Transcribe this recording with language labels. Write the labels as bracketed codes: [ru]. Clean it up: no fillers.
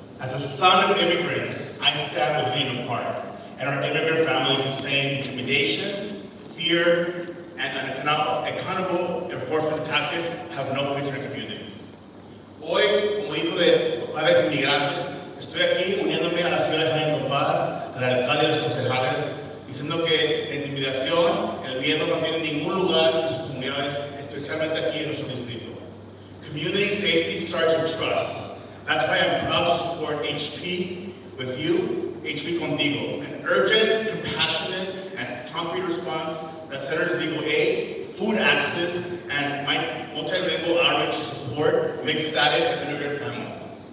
[en] As a son of immigrants, I stand with Huntington Park and our immigrant families in saying intimidation, fear, and accountable enforcement tactics have no place in our communities. [es] Hoy, como hijo de padres inmigrantes, estoy aquí uniéndome a la ciudad de Huntington Park, al alcalde y a los concejales, diciendo que la intimidación, el miedo no tienen ningún lugar en sus comunidades, especialmente aquí en nuestro distrito. [en] Community safety starts with trust. That's why I'm proud to support HP with you, HP Contigo, an urgent, compassionate, and concrete response that centers legal aid, food access, and multilingual outreach to support mixed status and immigrant families.